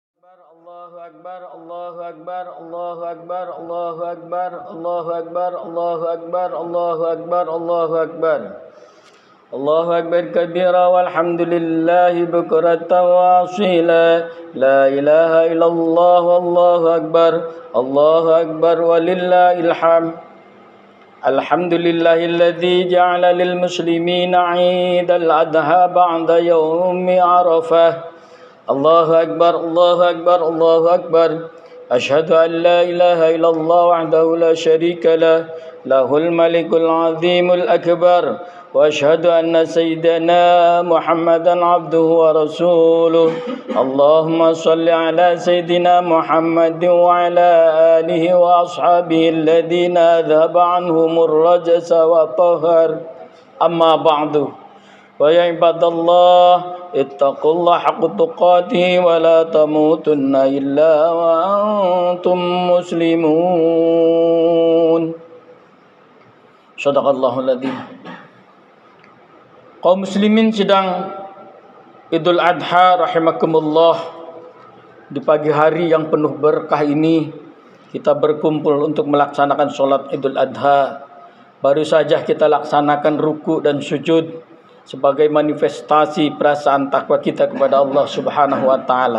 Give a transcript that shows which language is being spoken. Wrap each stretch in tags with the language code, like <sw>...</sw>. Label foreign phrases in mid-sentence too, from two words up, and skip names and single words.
<ar>الله أكبر، الله أكبر، الله أكبر، الله أكبر، الله أكبر، الله أكبر، الله أكبر، الله أكبر. الله أكبر كبيرا والحمد لله بكرة وأصيلا. لا إله إلا الله والله أكبر. الله أكبر ولله الحمد. الحمد لله الذي جعل للمسلمين عيد الأضحى بعد يوم عرفة. الله أكبر، الله أكبر، الله أكبر. أشهد أن لا إله إلا الله وحده لا شريك له، له الملك العظيم الأكبر. وأشهد أن سيدنا محمدا عبده ورسوله. اللهم صل على سيدنا محمد وعلى آله وأصحابه الذين أذهب عنهم الرجس وطهر. أما بعد. ويا عباد الله اتقوا الله حق تقاته ولا تموتن إلا وأنتم مسلمون. صدق الله العظيم.</ar> <id>Kaum muslimin sedang Idul Adha rahimakumullah. Di pagi hari yang penuh berkah ini kita berkumpul untuk melaksanakan sholat Idul Adha. Baru saja kita laksanakan ruku dan sujud sebagai manifestasi perasaan takwa kita kepada</id> <ar>الله سبحانه وتعالى.</ar>